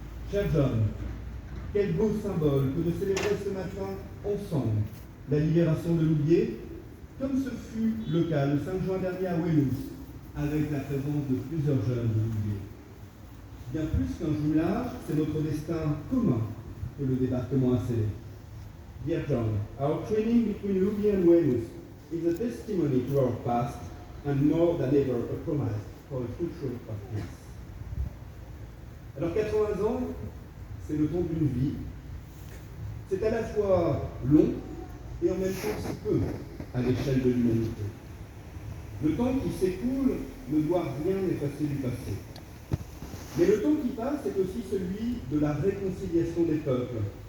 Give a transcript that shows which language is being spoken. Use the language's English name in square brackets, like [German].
[French] Cher John, quel beau symbole que de célébrer ce matin ensemble la libération de Louviers, comme ce fut le cas le 5 juin dernier à Weymouth, avec la présence de plusieurs jeunes de Louviers. Bien plus qu'un jumelage, c'est notre destin commun que le débarquement a scellé. [English] Dear John, our training between Louviers and Weymouth is a testimony to our past and more than ever a promise for a future of peace. [French] Alors 80 ans, c'est le temps d'une vie. C'est à la fois long et en même temps si peu à l'échelle de l'humanité. Le temps qui s'écoule ne doit rien effacer du passé. Mais le temps qui passe est aussi celui de la réconciliation des peuples,